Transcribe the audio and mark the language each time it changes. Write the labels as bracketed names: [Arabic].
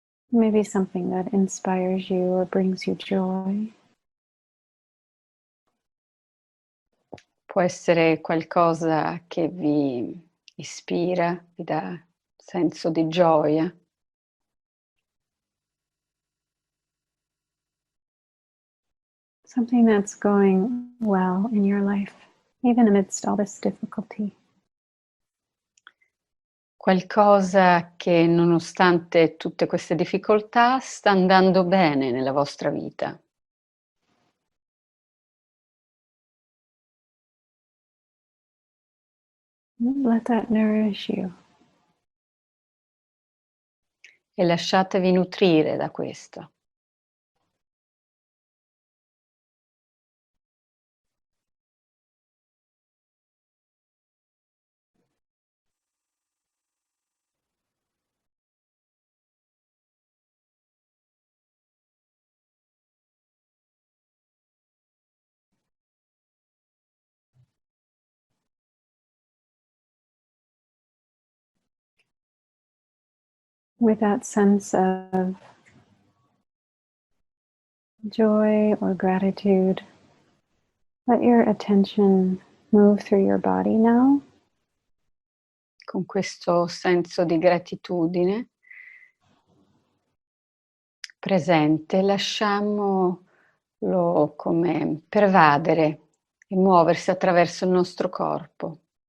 [English] Maybe something that inspires you or brings you joy. [Italian] Può essere qualcosa che vi ispira, vi dà senso di gioia. [English] Something that's going well in your life, even amidst all this difficulty. [Italian] Qualcosa che nonostante tutte queste difficoltà sta andando bene nella vostra vita. [English] Let that nourish you. [Italian] E lasciatevi nutrire da questo. [English] With that sense of joy or gratitude, let your attention move through your body now. [Italian] Con questo senso di gratitudine presente, lasciamolo come pervadere e muoversi attraverso il nostro corpo.